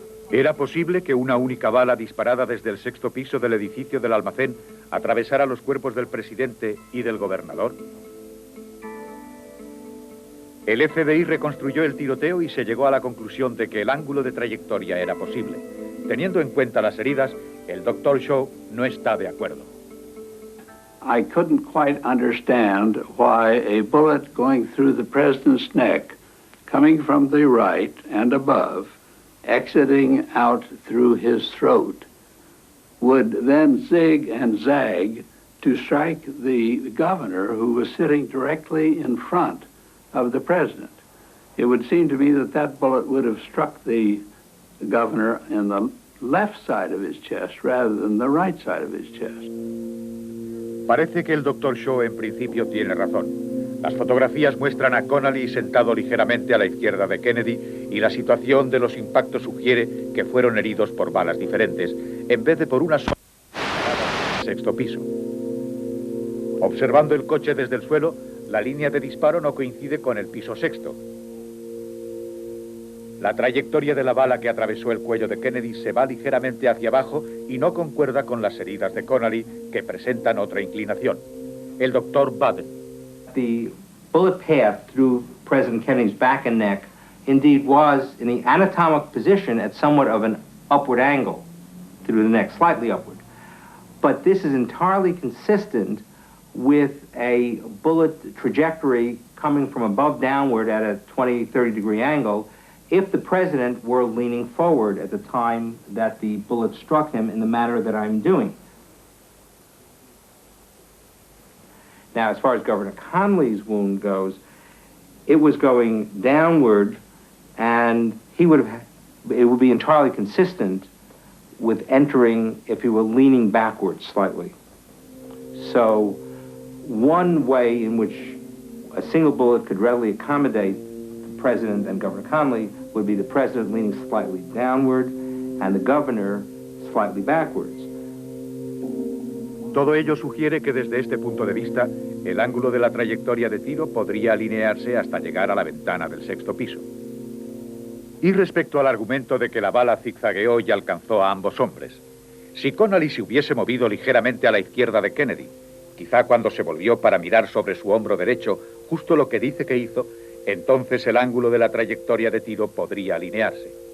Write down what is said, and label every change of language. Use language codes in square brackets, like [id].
[es] ¿Era posible que una única bala disparada desde el 6º piso del edificio del almacén atravesara los cuerpos del presidente y del gobernador? El FBI reconstruyó el tiroteo y se llegó a la conclusión de que el ángulo de trayectoria era posible. Teniendo en cuenta las heridas, el Dr. Shaw no está de acuerdo. [en] I couldn't quite understand why a bullet going through the president's neck, coming from the right and above, exiting out through his throat, would then zig and zag to strike the governor who was sitting directly in front of the president. It would seem to me that that bullet would have struck the governor in the left side of his chest rather than the right side of his chest. [es] Parece que el Dr. Shaw en principio tiene razón. Las fotografías muestran a Connally sentado ligeramente a la izquierda de Kennedy y la situación de los impactos sugiere que fueron heridos por balas diferentes, en vez de por una sola en el 6º piso. Observando el coche desde el suelo, la línea de disparo no coincide con el piso 6º. La trayectoria de la bala que atravesó el cuello de Kennedy se va ligeramente hacia abajo y no concuerda con las heridas de Connally, que presentan otra inclinación. El doctor Baden. [en] The bullet path through President Kennedy's back and neck indeed was in the anatomic position at somewhat of an upward angle. through the neck, slightly upward. But this is entirely consistent with a bullet trajectory coming from above downward at a 20, 30-degree angle if the president were leaning forward at the time that the bullet struck him in the manner that I'm doing. Now, as far as Governor Connolly's wound goes, it was going downward, and it would be entirely consistent with entering if he were leaning backwards slightly. So one way in which a single bullet could readily accommodate the president and Governor Connolly would be the president leaning slightly downward and the governor slightly backwards. [es] Todo ello sugiere que desde este punto de vista, el ángulo de la trayectoria de tiro podría alinearse hasta llegar a la ventana del sexto piso. Y respecto al argumento de que la bala zigzagueó y alcanzó a ambos hombres, si Connolly se hubiese movido ligeramente a la izquierda de Kennedy, quizá cuando se volvió para mirar sobre su hombro derecho, justo lo que dice que hizo, entonces el ángulo de la trayectoria de tiro podría alinearse.